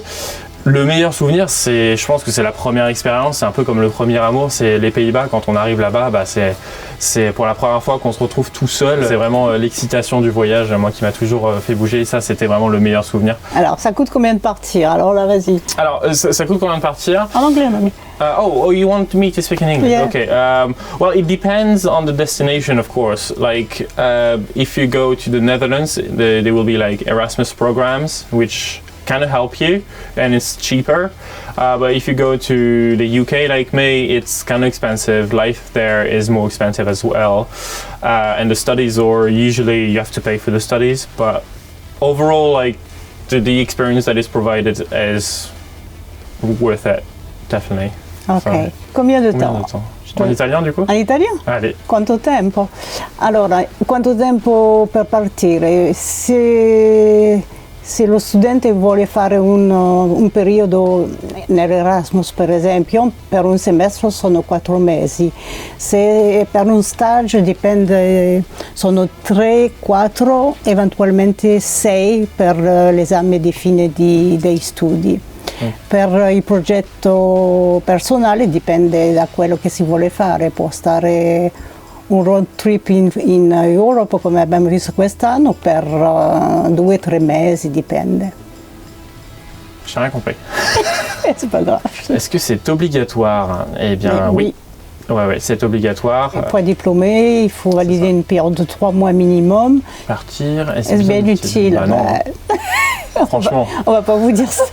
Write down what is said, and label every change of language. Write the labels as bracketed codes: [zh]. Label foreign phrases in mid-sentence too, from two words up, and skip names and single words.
[fr] Le meilleur souvenir, je pense que c'est la première expérience, c'est un peu comme le premier amour, c'est les Pays-Bas. Quand on arrive là-bas, c'est pour la première fois qu'on se retrouve tout seul. C'est vraiment l'excitation du voyage, moi qui m'a toujours fait bouger. Et ça, c'était vraiment le meilleur souvenir. Alors, ça coûte combien de partir? Alors là, vas-y. Alors, ça coûte combien de partir? En anglais, mamie. [en] Oh, you want me to speak in English? Yeah. Okay. Well, it depends on the destination, of course. Like, if you go to the Netherlands, there will be like Erasmus programs, which kind of help you, and it's cheaper. But if you go to the UK like me, it's kind of expensive. Life there is more expensive as well, and the studies are usually you have to pay for the studies. But overall, like the experience that is provided is worth it, definitely. [fr] Ok. Combien de temps? En italien du coup? En italien? Allez. [it] Quanto tempo? Allora, quanto tempo per partire? Se lo studente vuole fare un periodo nell'Erasmus per esempio, per un semestre sono 4 mesi, se per un stage dipende, sono 3, 4, eventualmente 6 per l'esame di fine dei studi. Per il progetto personale dipende da quello che si vuole fare, può stare un [en] road trip [it] in Europa come abbiamo visto quest'anno per 2 o 3 mesi, dipende. [fr] J'ai rien compris. C'est pas grave. Est-ce que c'est obligatoire? Eh bien oui. Ouais, c'est obligatoire. Pour être diplômé, il faut valider une période de 3 mois minimum. Partir, est-ce bien utile? Franchement. On va pas vous dire ça.